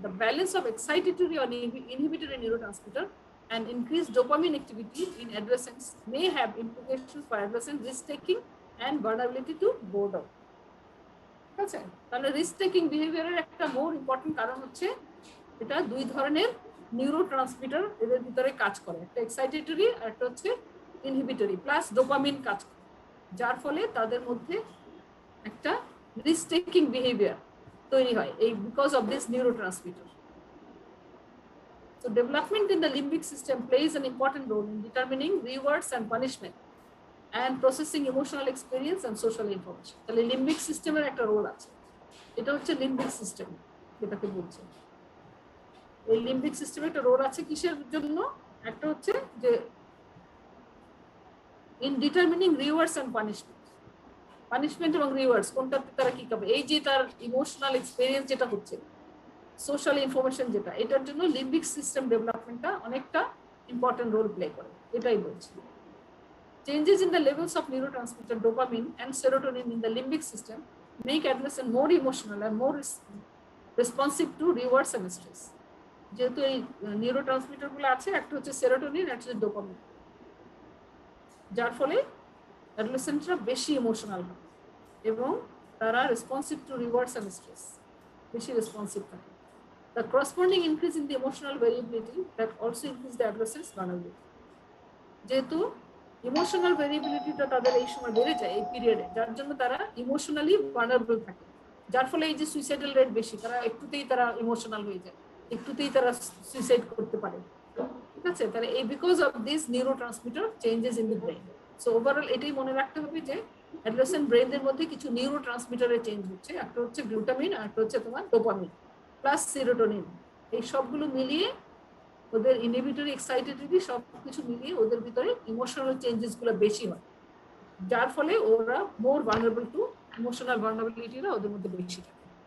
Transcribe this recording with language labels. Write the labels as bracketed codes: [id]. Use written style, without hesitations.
[en] The balance of excitatory or inhibitory neurotransmitter and increased dopamine activity in adolescence may have implications for adolescent risk-taking and vulnerability to boredom. [bn] ঠিক আছে? তাহলে risk-taking behavior-এর একটা more important কারণ হচ্ছে এটা দুই ধরনের নিউরোট্রান্সমিটার এদের ভিতরে কাজ করে, একটা এক্সাইটেটরি আর একটা হচ্ছে ইনহিবিটরি, প্লাস ডোপামিন কাজ করে, যার ফলে তাদের মধ্যে একটা রিস্ক টেকিং বিহেভিয়ার তৈরি হয় এই [en] Because of this neurotransmitter. So development in the limbic system plays an important role in determining rewards and punishment and processing emotional experience and social information. [bn] তাহলে লিম্বিক সিস্টেমের একটা রোল আছে, এটা হচ্ছে লিম্বিক সিস্টেম যেটাকে বলছে। এই লিম্বিক সিস্টেমে একটা রোল আছে কিসের জন্য? একটা হচ্ছে যে [en] in determining rewards and punishment, [bn] punishment এবং রিওয়ার্ডস কোনটাতে তারা কি করবে, এই যে তার ইমোশনাল এক্সপেরিয়েন্স যেটা হচ্ছে, সোশ্যাল ইনফরমেশন যেটা, এটার জন্য লিম্বিক সিস্টেম ডেভেলপমেন্টটা অনেকটা ইম্পর্টেন্ট রোল প্লে করে, এটাই বলছি। [en] Changes in the levels of neurotransmitter dopamine and serotonin in the limbic system make adolescent more emotional and more responsive to rewards and stress. [bn] যেহেতু এই neurotransmitter গুলো আছে, একটা হচ্ছে সেরোটোনিন, একটা হচ্ছে ডোপামিন, যার ফলে অ্যাডোলেসেন্টরা বেশি ইমোশনাল হয় এবং তারা [en] responsive to rewards and stress, [bn] বেশি রেসপন্সিভ থাকে। [en] The corresponding increase in the emotional variability that also increase the adolescent's vulnerability. [bn] যেহেতু ইমোশনাল ভেরিয়েবিলিটিটা তাদের এই সময় বেড়ে যায় এই পিরিয়ডে, যার জন্য তারা ইমোশনালি ভালনারেবল থাকে, যার ফলে এই যে সুইসাইডাল রেট বেশি, তারা একটুতেই তারা ইমোশনাল হয়ে যায়, একটুতেই তারা সুইসাইড করতে পারে, ঠিক আছে? তাহলে এই [en] Because of this neurotransmitter changes in the brain. [bn] So overall এটাই মনে রাখতে হবে যে অ্যাডোলেসেন্ট ব্রেইনের মধ্যে কিছু নিউরোট্রান্সমিটারের চেঞ্জ হচ্ছে, একটা হচ্ছে গ্লুটামিন আর একটা হচ্ছে তোমার ডোপামিন প্লাস সেরোটোনিন, এই সবগুলো মিলিয়ে ওদের ইনহিবিটরি এক্সাইটেটরি সবকিছু মিলিয়ে ওদের ভিতরে ইমোশনাল চেঞ্জেস গুলো বেশি হয়, যার ফলে ওরা মোর ভালনারেবল টু ইমোশনাল ভালনারেবিলিটিরা ওদের মধ্যে বেশি থাকে।